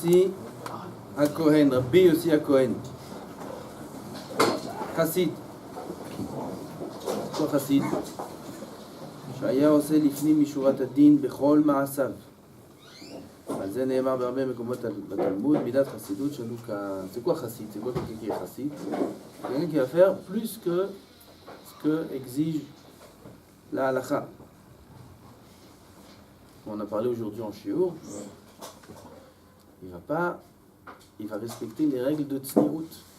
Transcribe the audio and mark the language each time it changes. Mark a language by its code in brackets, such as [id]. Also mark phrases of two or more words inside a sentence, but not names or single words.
[he] Yossi HaKohen, Rabbi Yossi HaKohen. חסיד. כל חסיד שהיה עושה לפנים משורת הדין בכל מעשיו. על זה נאמר בהרבה מקומות בתלמוד, מידת חסידות שלו [fr] c'est quoi [he] חסיד? [fr] C'est quoi quelqu'un qui est חסיד? Quelqu'un qui va faire plus que ce que exige la halakha. On a parlé aujourd'hui en shiur. Il va respecter les règles de tzniut.